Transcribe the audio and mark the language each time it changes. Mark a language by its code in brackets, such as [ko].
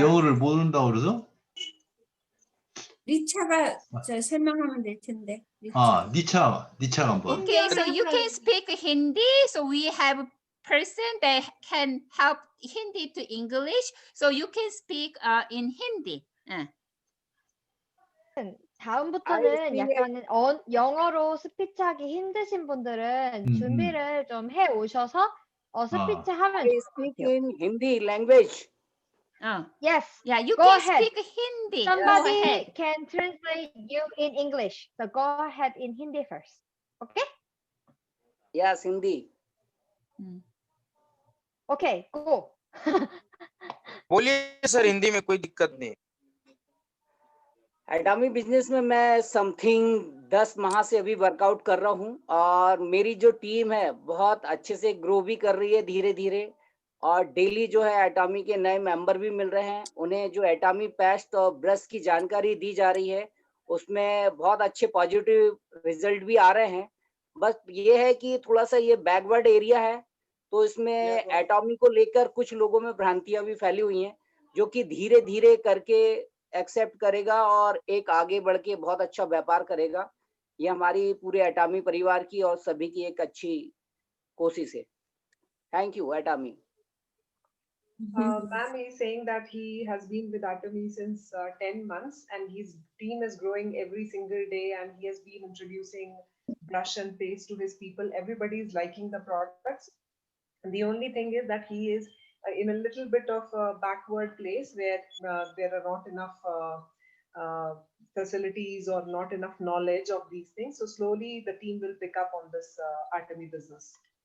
[ko] 영어를 모른다고 그러죠? 리차가 저 설명하면 될 텐데. 리차. 니차 한번. [en] Okay, so you can speak Hindi. So we have a person that can help Hindi to English. So you can speak in Hindi. [ko] 다음부터는 약간 영어로 스피치하기 힘드신 분들은 준비를 좀 해 오셔서 스피치 하면 [en] I speak in Hindi language. Yes. Yeah, you Go can ahead. speak Hindi. Somebody can translate you in English. So go ahead in Hindi first. Okay? Yes, Hindi. Okay, go. [hi] बोलिए sir Hindi में कोई दिक्कत नहीं. एटॉमी business में मैं something 10 माह से अभी वर्कआउट कर रहा हूँ और मेरी जो टीम है बहुत अच्छे से ग्रो भी कर रही है धीरे धीरे और डेली जो है एटॉमी के नए मेंबर भी मिल रहे हैं. उन्हें जो एटॉमी पेस्ट और ब्रश की जानकारी दी जा रही है उसमें बहुत अच्छे पॉजिटिव रिजल्ट भी आ रहे हैं. बस ये है कि थोड़ा सा ये बैकवर्ड एरिया है तो इसमें एटॉमी को लेकर कुछ लोगों में भ्रांतियां भी फैली हुई हैं जो कि धीरे धीरे करके एक्सेप्ट करेगा और एक आगे बढ़ के बहुत अच्छा व्यापार करेगा. ये हमारी पूरे एटॉमी परिवार की और सभी की एक अच्छी कोशिश है. Thank you एटॉमी. [en] Ma'am is saying that he has been with Atomy since 10 months and his team is growing every single day and he has been introducing brush and paste to his people. Everybody is liking the products. And the only thing is that he is in a little bit of a backward place where there are not enough facilities or not enough knowledge of these things. So slowly the team will pick up on this Atomy business.